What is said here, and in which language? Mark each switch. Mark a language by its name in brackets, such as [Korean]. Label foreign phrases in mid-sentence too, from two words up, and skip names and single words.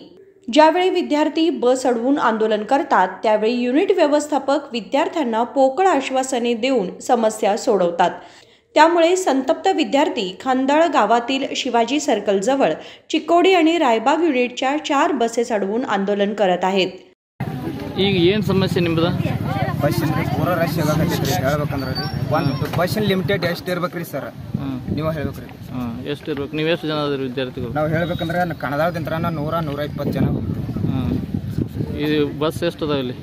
[Marathi] ज्यावेळी विद्यार्थी बस अडवून आंदोलन करतात त्यावेळी युनिट व्यवस्थापक विद्यार्थ्यांना पोकळ आश्वासने देऊन समस्या सोडवतात. त्यामुळे संतप्त विद्यार्थी खणदाळ गावातील शिवाजी सर्कलजवळ चिकोडी आणि रायबाग युनिटच्या 4 बसेस अडवून आंदोलन करत आहेत. [Kannada] ಈಗ ಏನು ಸಮಸ್ಯೆ ನಿಮ್ಮದು? ಬಸ್ಸಿನ ಪೂರ ರಶ್ ಆಗಕತ್ತೈತ್ರಿ. ಹೇಳ್ಬೇಕಂದ್ರೆ ಒಂದು ಬಸ್ಸಿನ ಲಿಮಿಟೆಡ್ ಎಷ್ಟು ಇರ್ಬೇಕ್ರಿ ಸರ್? ನೀವು ಹೇಳ್ಬೇಕ್ರಿ. ಎಷ್ಟು ಇರ್ಬೇಕು? ನೀವು ಎಷ್ಟು ಜನ ಅದ್ರಿ ವಿದ್ಯಾರ್ಥಿಗಳು? ನಾವು ಹೇಳ್ಬೇಕಂದ್ರೆ ಕಣದಾಳದಿಂದ 100-120 ಜನ. ಈ ಬಸ್ ಎಷ್ಟು ಅದಾವ ಇಲ್ಲಿ?